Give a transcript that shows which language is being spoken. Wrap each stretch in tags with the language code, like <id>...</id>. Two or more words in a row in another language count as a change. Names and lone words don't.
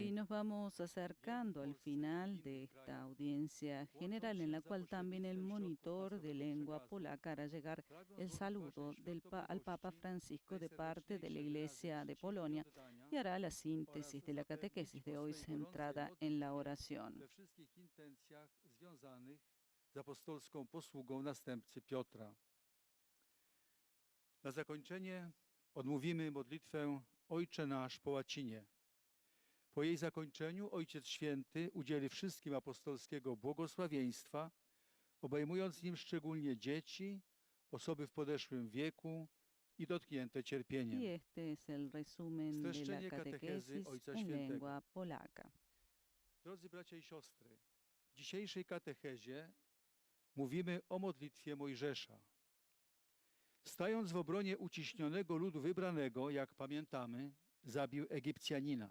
<es>Y nos vamos acercando al final de esta audiencia general en la cual también el monitor de lengua polaca hará llegar el saludo al Papa Francisco de parte de la Iglesia de Polonia y hará la síntesis de la catequesis de hoy centrada en la oración.</es> <pl>we wszystkich intencjach związanych z apostolską posługą następcy Piotra. Na zakończenie odmówimy modlitwę Ojcze Nasz po łacinie. Po jej zakończeniu Ojciec Święty udzieli wszystkim apostolskiego błogosławieństwa, obejmując nim szczególnie dzieci, osoby w podeszłym wieku i dotknięte</pl> <es>Y</es> <pl>cierpieniem.</pl> <es>este es el resumen de la</es> <pl>Streszczenie</pl> <es>catequesis</es> <pl>katechezy Ojca</pl> <es>en</es> <pl>Świętego.</pl> <es>lengua polaca.</es> <pl>Drodzy bracia i siostry, w dzisiejszej katechezie mówimy o modlitwie Mojżesza. Stając w obronie uciśnionego ludu wybranego, jak pamiętamy, zabił Egipcjanina.</pl>